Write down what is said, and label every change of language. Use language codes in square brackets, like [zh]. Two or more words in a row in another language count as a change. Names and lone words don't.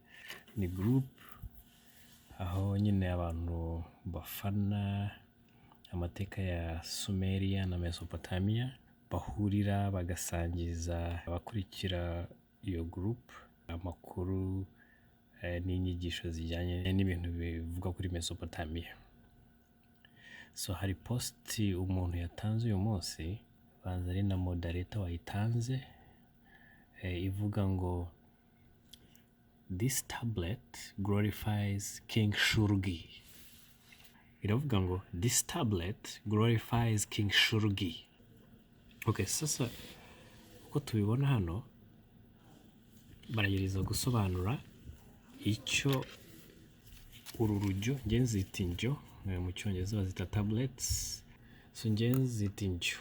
[rw] Ni group aho nyine abantu bafana amateka ya Sumeria na Mesopotamia bahurira bagasangiza abakurikira iyo group amakuru n'inyigisho zijyanye n'ibintu bivuga kuri Mesopotamia. So hari post umuntu yatanze uyu munsi, banza ari na moderator wayitanze, ivuga ngo [en] this tablet glorifies King Shurgi. [rw] Iravuga ngo [en] this tablet glorifies King Shurgi. [rw] Okay, sasa uko tubibona hano baragereza gusobanura icyo uru rujyo, nge nzita injyo, mu cyongereza bazita tablets, so nge nzita injyo.